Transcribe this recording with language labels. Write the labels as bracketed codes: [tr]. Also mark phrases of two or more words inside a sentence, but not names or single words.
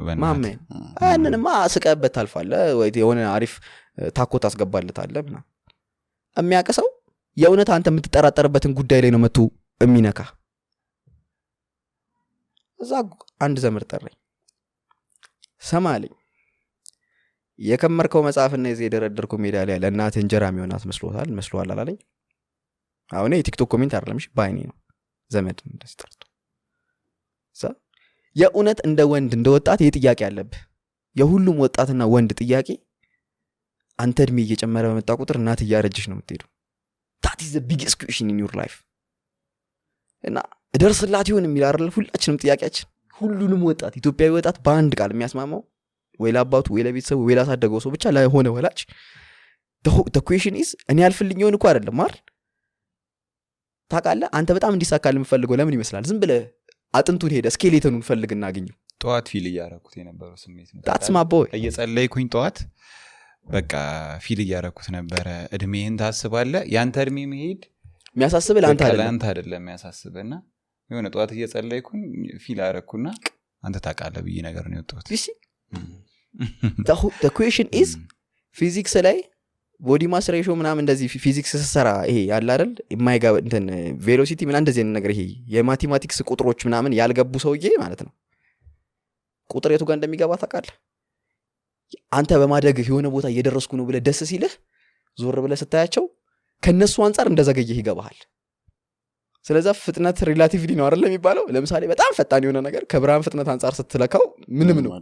[am] ማመን ያንንማ ስቀበት ታልፋለህ ወይ የሆነ አሪፍ ታኮ ታስገባለታለህ ምናምን። የሚያውቅ ሰው የእውነት አንተ የምትጠራጠርበትን ጉዳይ ላይ ነው መጥቶ የሚነካ። እዛ አንድ ዘመድ ጠራኝ። ሰማ አለኝ የከመርከው መጽሐፍና የዚህ የደረደርከው ሜዳሊያ ለእናትህ እንጀራ የሚሆናት መስሎሃል አላለኝ። አሁን የቲክቶክ ኮሜንት አይደለም ባይኔ ነው። ዘመድ እንደዚህ ጠርቶ የእውነት እንደ ወንድ እንደ ወጣት ይህ ጥያቄ አለብህ። የሁሉም ወጣትና ወንድ ጥያቄ አንተ እድሜ እየጨመረ በመጣ ቁጥር እናት እያረጀች ነው የምትሄደው። [en] that is the biggest question in your life [am] እና እደርስላት ይሆን የሚል አይደል ሁላችንም ጥያቄያችን። ሁሉንም ወጣት ኢትዮጵያዊ ወጣት በአንድ ቃል የሚያስማማው ወይ ለአባቱ ወይ ለቤተሰቡ ወይ ላሳደገው ሰው ብቻ ለሆነ ወላጅ [en] the question is [am] እኔ ያልፍልኝ ይሆን እኮ አይደለም አይደል? ታውቃለህ አንተ በጣም እንዲሳካልህ የምፈልገው ለምን ይመስላል? ዝም ብለህ አጥንቱን ሄደ ስኬሌተኑን ፈልግ እናገኘው። ጠዋት ፊል እያረኩት የነበረው ስሜት ነው። [en] that's my boy [am] እየጸለይኩኝ ጠዋት በቃ ፊል እያረኩት ነበረ። እድሜህን ታስባለህ? ያንተ እድሜ መሄድ የሚያሳስብህ ለአንተ አይደለም የሚያሳስብህና የሆነ ጠዋት እየጸለይኩኝ ፊል አረኩና አንተ ታውቃለህ ብዬ ነገር ነው የወጣሁት። [en] the question is [am] ፊዚክስ ላይ [en] body mass ratio [am] ምናምን እንደዚህ ፊዚክስ ሰራ ይሄ ያለ አይደል የማይጋብ እንትን ቬሎሲቲ ምናምን እንደዚህ ነገር ይሄ የማቴማቲክስ ቁጥሮች ምናምን ያልገቡ ሰውዬ ማለት ነው ቁጥር የቱ ጋር እንደሚገባ ታውቃለህ? አንተ በማደግህ የሆነ ቦታ እየደረስኩ ነው ብለህ ደስ ሲልህ ዞር ብለህ ስታያቸው ከነሱ አንፃር እንደዘገየህ ይገባሃል። ስለዚህ ፍጥነት ሪላቲቪቲ ነው አይደል የሚባለው። ለምሳሌ በጣም ፈጣን የሆነ ነገር ከብርሃን ፍጥነት አንፃር ስትለካው ምንም ነው